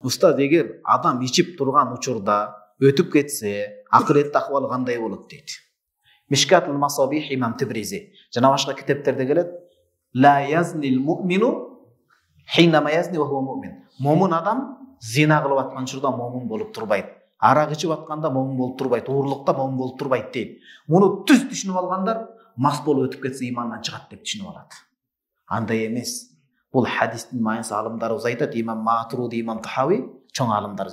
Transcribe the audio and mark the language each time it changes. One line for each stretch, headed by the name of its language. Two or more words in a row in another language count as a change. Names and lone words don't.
Kyrgyz: Устаз, эгер адам ичип турган учурда өтүп кетсе, акыретте акыбалы кандай болот дейт. Мишкатул Масабих имам Тибризи жана башка китептерде келет.
Arabic: لا يزني المؤمن حينما يزني وهو مؤمن.
Kyrgyz: Момун адам зина кылып аткан учурда момун болуп турбайт. Арак ичип атканда момун болуп турбайт. Уурлукта момун болуп турбайт дейт. Муну түз түшүнүп алгандар мас болуп өтүп кетсе имандан чыгат деп түшүнүп алат. Андай эмес. Бул хадистин майнысы алымдарыбыз айтат. Имам Матруди, имам Тахави, чоң алымдарыбыз.